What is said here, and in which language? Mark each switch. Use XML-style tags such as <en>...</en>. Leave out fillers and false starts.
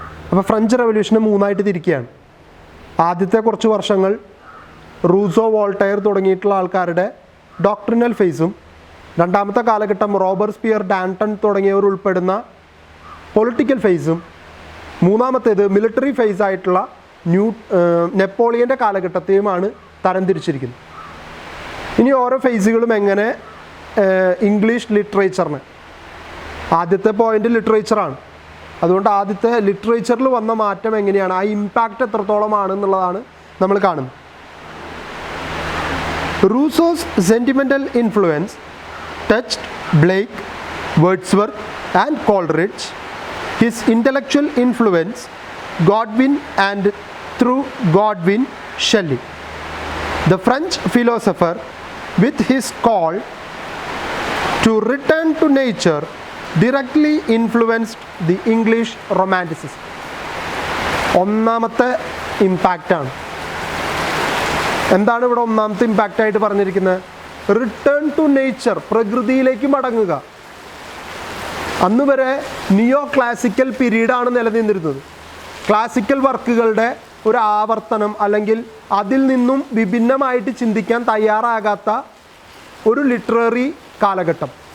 <ml>അപ്പോൾ ഫ്രഞ്ച് റവല്യൂഷനെ 3ആയിട്ട് തിരിക്കുകയാണ്. ആദ്യത്തെ കുറച്ച് വർഷങ്ങൾ റൂസോ, വോൾട്ടയർ തുടങ്ങിയിട്ടുള്ള ആൾക്കാരുടെ ഡോക്ട്രിനൽ ഫേസും, രണ്ടാമത്തെ കാലഘട്ടം റോബസ്പിയർ, ഡാൻട്ടൺ തുടങ്ങിയവർ ഉൾപ്പെടുന്ന പൊളിറ്റിക്കൽ ഫേസും, മൂന്നാമത്തേത് മിലിറ്ററി ഫേസ് ആയിട്ടുള്ള നെപ്പോളിയൻ്റെ കാലഘട്ടത്തെയുമാണ് തരംതിരിച്ചിരിക്കുന്നത്. ഇനി ഓരോ ഫേസുകളും എങ്ങനെ ഇംഗ്ലീഷ് ലിറ്ററേച്ചറിന്, ആദ്യത്തെ പോയിൻ്റ് ലിറ്ററേച്ചറാണ്. അതുകൊണ്ട് ആദ്യത്തെ ലിറ്ററേച്ചറിൽ വന്ന മാറ്റം എങ്ങനെയാണ്, ആ ഇമ്പാക്റ്റ് എത്രത്തോളമാണെന്നുള്ളതാണ് നമ്മൾ കാണുന്നത്.</ml> <en>Rousseau's sentimental influence touched Blake, Wordsworth and Coleridge. His intellectual influence, Godwin and through Godwin, Shelley. The French philosopher, with his call to return to nature, directly influenced the English Romanticism.</en> <ml>ഒന്നാമത്തെ ഇമ്പാക്റ്റാണ്. എന്താണ് ഇവിടെ ഒന്നാമത്തെ ഇമ്പാക്റ്റായിട്ട് പറഞ്ഞിരിക്കുന്നത്? Return to nature, പ്രകൃതിയിലേക്ക് മടങ്ങുക. അന്ന് വരെ നിയോ classical പീരീഡാണ് നിലനിന്നിരുന്നത്. Classical വർക്കുകളുടെ ഒരു ആവർത്തനം അല്ലെങ്കിൽ അതിൽ നിന്നും വിഭിന്നമായിട്ട് ചിന്തിക്കാൻ തയ്യാറാകാത്ത ഒരു ലിറ്റററി കാലഘട്ടം.</ml>